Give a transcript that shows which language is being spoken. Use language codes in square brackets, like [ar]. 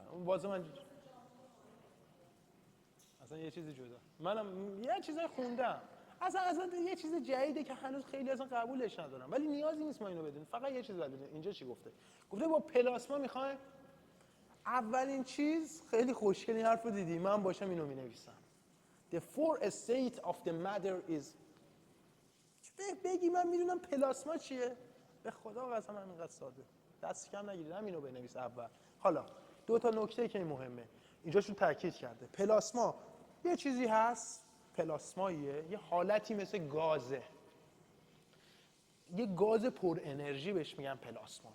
[fa] باز من اصلا یه چیزی جدا. منم یه چیزای خوندم. اصلا یه چیز جدیده که هنوز خیلی اصلا قبولش ندارم. ولی نیازی نیست ما اینو بدونیم. فقط یه چیز بدونیم. اینجا چی گفته؟ گفته با پلاسما میخوایم اولین چیز، خیلی خوشگل این حرفو دیدی، من باشم اینو مینویسم. [en] The fourth state of the matter is. [fa] بگی من میدونم پلاسما چیه؟ به خدا قسم همینقدر ساده. دست کم نگیرید، همینو بنویس اول. حالا دو تا نکته که مهمه اینجاشون تاکید کرده. پلاسما یه چیزی هست، پلاسماییه، یه حالتی مثل گازه، یه گاز پر انرژی بهش میگن پلاسما.